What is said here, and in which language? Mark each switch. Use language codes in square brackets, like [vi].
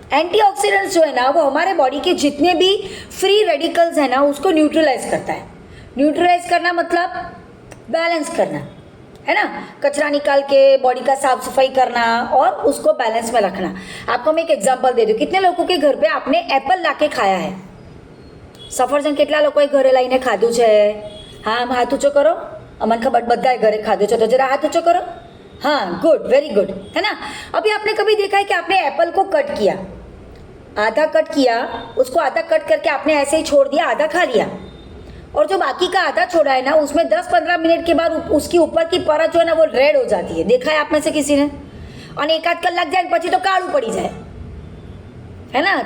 [hi] Antioxidants जो है ना, वो हमारे बॉडी के जितने भी फ्री रेडिकल्स है ना, उसको न्यूट्रलाइज करता है। न्यूट्रलाइज करना मतलब बैलेंस करना, है ना, कचरा निकाल के बॉडी का साफ सफाई करना और उसको बैलेंस में रखना। आपको मैं एक एग्जांपल दे दूँ, कितने लोगों के घर पे आपने एप्पल लाके खाया है? [gu] सफरजन કેટલા લોકોએ ઘરે લઈને ખાધું છે? હા, હાથ ઊંચો કરો, અમને ખબર બધાએ ઘરે ખાધું છે, તો જરા હાથ ઊંચો કરો। [hi] हाँ, गुड, वेरी गुड, है ना। अभी आपने कभी देखा है कि आपने एप्पल को कट किया, आधा कट किया, उसको आधा कट करके आपने ऐसे ही छोड़ दिया, आधा खा लिया? और जो बाकी का आधा छोड़ा है ना, उसमें 10-15 मिनट के बाद उसकी ऊपर की परत जो है ना वो रेड हो जाती है। देखा है आप में से किसी ने? और [gu] एक आध कलाक जाए પછી तो काळू पड़ी जाए, [hi] है ना।